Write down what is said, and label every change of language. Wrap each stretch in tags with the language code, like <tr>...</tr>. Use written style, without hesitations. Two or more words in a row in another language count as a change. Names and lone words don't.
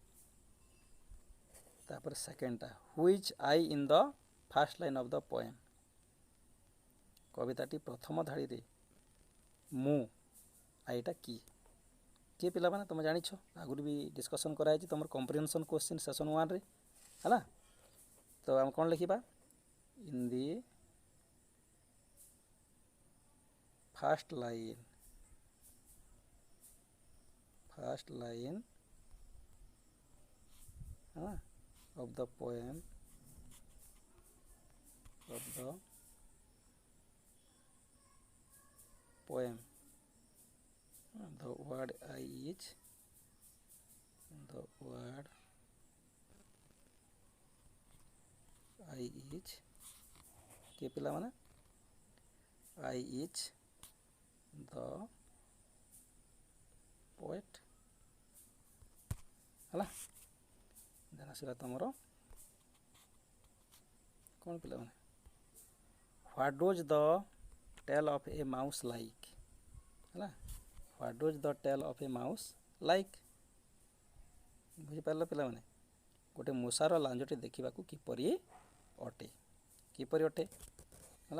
<or>ତାପରେ ସେକେଣ୍ଡଟା,</or> <en>which I in the first line of the poem,</en> <or>କବିତାଟି ପ୍ରଥମ ଧାଡ଼ିରେ ମୁଁ ଆଇଟା କିଏ ପିଲାମାନେ ତୁମେ ଜାଣିଛ, ଆଗରୁ ବି ଡିସ୍କସନ୍ କରାଯାଇଛି ତୁମର</or> <en>comprehension question session</en> <or>1ରେ ହେଲା। ତ ଆମେ କ'ଣ ଲେଖିବା,</or> <en>in the first line of the poem the word I is</en> <or>କିଏ ପିଲାମାନେ,</or> <en>I is the poet ହେଲା। ଦେନ୍</en> <or>ଆସିଲା ତୁମର କ'ଣ ପିଲାମାନେ,</or> <en>what does the tail of a mouse like ହେଲା। what does the tail of a mouse like,</en> <or>ବୁଝିପାରିଲ ପିଲାମାନେ, ଗୋଟେ ମୂଷାର ଲାଞ୍ଜଟି ଦେଖିବାକୁ କିପରି ଅଟେ ହେଲା।</or>